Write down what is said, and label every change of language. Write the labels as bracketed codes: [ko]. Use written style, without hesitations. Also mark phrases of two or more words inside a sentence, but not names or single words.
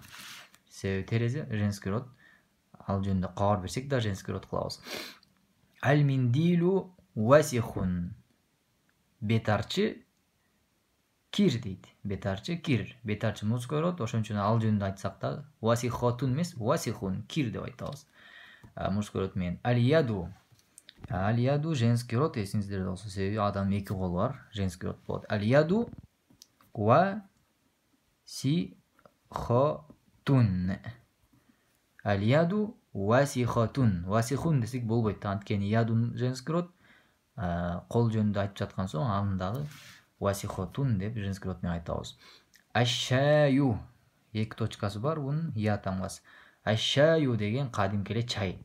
[ky] Себеби терезе [ru] женский род. [ky] Ал жөнүндө кабар берсек да [ru] женский род [ky] кылабыз. [ar] المنديلُ وسخٌ. [ky] Бетарчы кир дейт. Бетарчы кир. Бетарчы [ru] мужской род, [ky] ошон үчүн ал жөнүндө айтсак да васихотун эмес, васихун кир деп айтабыз. [ru] Мужской род [ky] менен. Аль-яду. Аль-яду [ru] женский род, [ky] эсиңиздерде болсо, себеби адамдын эки колу бар, [ru] женский род [ky] болот. [ar] اليدُ وسخةٌ. اليدُ وسخةٌ. [ky] Васихун десек болбойт. Анткени ядун [ru] женский род, [ky] кол жөнүндө айтып жаткан соң аны дагы васихотун деп [ru] женский род [ky] менен айтабыз. Аш-шаю. Эки точкасы бар бунун, я тамгасы. Аш-шаю деген кадимки эле чай.